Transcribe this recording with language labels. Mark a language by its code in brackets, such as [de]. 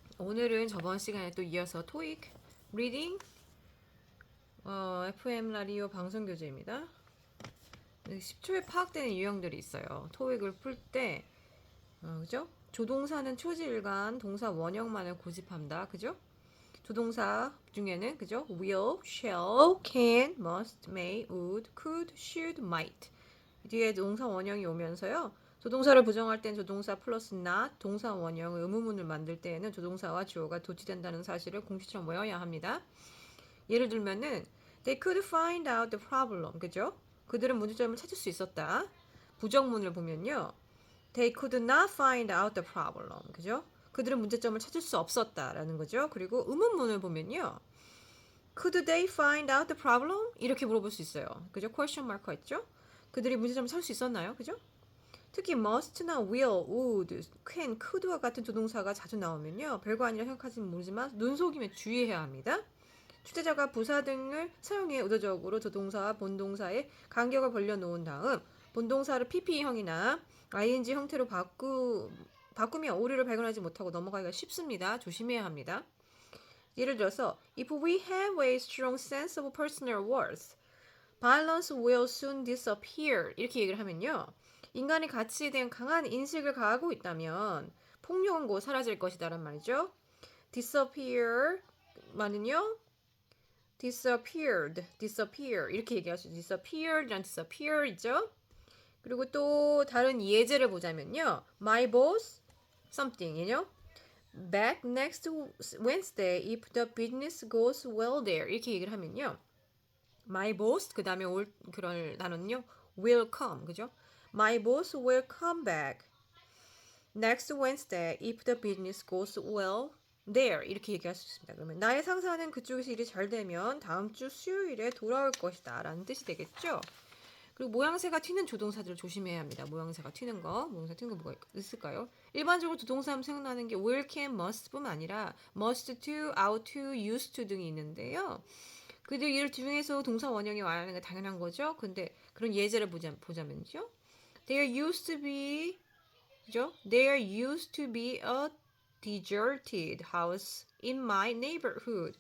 [ko] 오늘은 저번 시간에 또 이어서 토익 리딩 FM 라디오 방송 교재입니다. 10초에 파악되는 유형들이 있어요. 토익을 풀 때 그죠? 조동사는 초지일관, 동사 원형만을 고집한다. 그죠? 조동사 중에는 그죠? will, shall, can, must, may, would, could, should, might 뒤에 동사 원형이 오면서요. 조동사를 부정할 땐 조동사 플러스 not, 동사 원형 의문문을 만들 때에는 조동사와 주어가 도치된다는 사실을 공식처럼 외워야 합니다. 예를 들면은 [en] They could find out the problem. [ko] 그죠? 그들은 문제점을 찾을 수 있었다. 부정문을 보면요. [en] They could not find out the problem. [ko] 그죠? 그들은 문제점을 찾을 수 없었다라는 거죠. 그리고 의문문을 보면요. [en] Could they find out the problem? [ko] 이렇게 물어볼 수 있어요. 그죠? question mark가 있죠? 그들이 문제점을 찾을 수 있었나요? 그죠? 특히 must나 will, would, can, could와 같은 조동사가 자주 나오면요. 별거 아니라 생각하지는 모르지만 눈속임에 주의해야 합니다. 주체자가 부사 등을 사용해 의도적으로 조동사와 본동사의 간격을 벌려놓은 다음 본동사를 pp형이나 ing 형태로 바꾸면 오류를 발견하지 못하고 넘어가기가 쉽습니다. 조심해야 합니다. 예를 들어서 [en] If we have a strong sense of personal worth, violence will soon disappear. [ko] 이렇게 얘기를 하면요. 인간의 가치에 대한 강한 인식을 가하고 있다면 폭력은 곧 사라질 것이다 라는 말이죠. disappear 말은요. disappear 이렇게 얘기할 수 있죠. disappear이랑 disappear 있죠. 그리고 또 다른 예제를 보자면요. [en] My boss something이요. Back next Wednesday if the business goes well there [ko] 이렇게 얘기를 하면요. My boss 그 다음에 올 그런 단어는요. [en] will come [ko] 그죠? [en] My boss will come back next Wednesday if the business goes well there [ko] 이렇게 얘기할 수 있습니다. 그러면 나의 상사는 그쪽에서 일이 잘 되면 다음 주 수요일에 돌아올 것이다 라는 뜻이 되겠죠. 그리고 모양새가 튀는 조동사들을 조심해야 합니다. 모양새가 튀는 거 뭐가 있을까요? 일반적으로 조동사 하면 생각나는 게 will, can, must 뿐만 아니라 must to, ought to, used to 등이 있는데요. 그들 일 중에서 동사 원형이 와야 하는 게 당연한 거죠. 근데 그런 예제를 보자면요. [en] There used to be [ko] 그죠? [en] There used to be a deserted house in my neighborhood.